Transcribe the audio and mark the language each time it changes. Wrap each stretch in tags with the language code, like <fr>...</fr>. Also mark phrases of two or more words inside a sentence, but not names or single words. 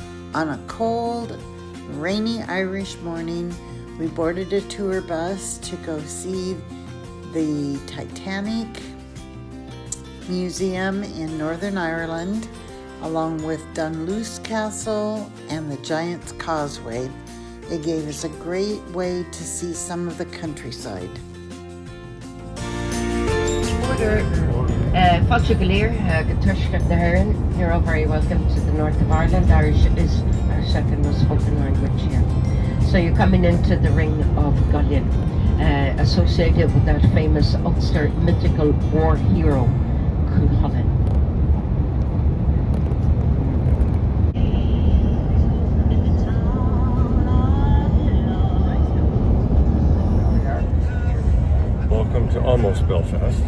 <en>On a cold, rainy Irish morning, we boarded a tour bus to go see the Titanic Museum in Northern Ireland, along with Dunluce Castle and the Giants Causeway. It gave us a great way to see some of the countryside.</en> <ga>Fáilte go léir go tuisceart na hÉireann.</ga> <en>You're all very welcome to the north of Ireland. Irish is our second most spoken language here. So you're coming into the Ring of Gallion, associated with that famous Ulster mythical war hero, Cuchulainn. Welcome to almost Belfast.</en>